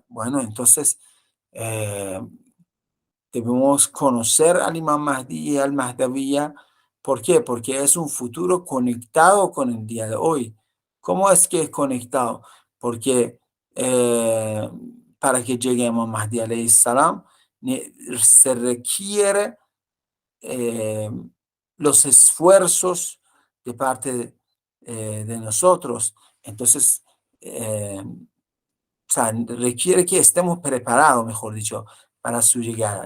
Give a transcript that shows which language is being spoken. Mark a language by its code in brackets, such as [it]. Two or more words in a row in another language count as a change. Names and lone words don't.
[es] Bueno, entonces debemos conocer al Imam Mahdi y al Mahdawiya. ¿Por qué? Porque es un futuro conectado con el día de hoy. ¿Cómo es que es conectado? Porque para que lleguemos a Mahdi [ar] عليه السلام, [es] se requiere los esfuerzos de parte de nosotros. Entonces, o sea, requiere que estemos preparados, mejor dicho, para su llegada.